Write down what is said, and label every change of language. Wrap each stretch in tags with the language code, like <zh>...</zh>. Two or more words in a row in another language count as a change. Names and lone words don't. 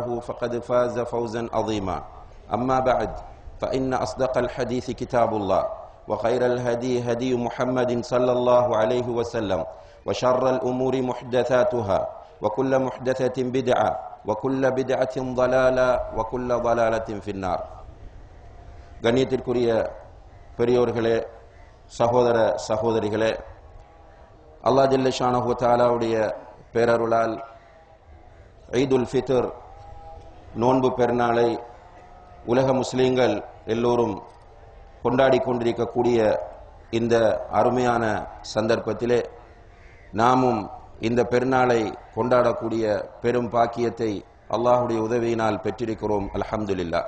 <ar>فقد فاز فوزا عظيما أما بعد فإن أصدق الحديث كتاب الله وخير الهدي هدي محمد صلى الله عليه وسلم وشر الأمور محدثاتها وكل محدثة بدعة وكل بدعة ضلالة وكل ضلالة في النار</ar> <ta>கண்ணியத்திற்குரிய பெரியோர்களே சகோதர சகோதரிகளே</ta> <ar>الله جل شأنه</ar> <ta>தஆலாவுடைய பேரருளால்</ta> <ar>عيد الفطر</ar> <ta>நோன்பு பெருநாளை உலக முஸ்லீம்கள் எல்லோரும் கொண்டாடி கொண்டிருக்கக்கூடிய இந்த அருமையான சந்தர்ப்பத்திலே நாமும் இந்த பெருநாளை கொண்டாடக்கூடிய பெரும் பாக்கியத்தை அல்லாஹுடைய உதவியினால் பெற்றிருக்கிறோம் அல்ஹம்துலில்லாஹ்.</ta>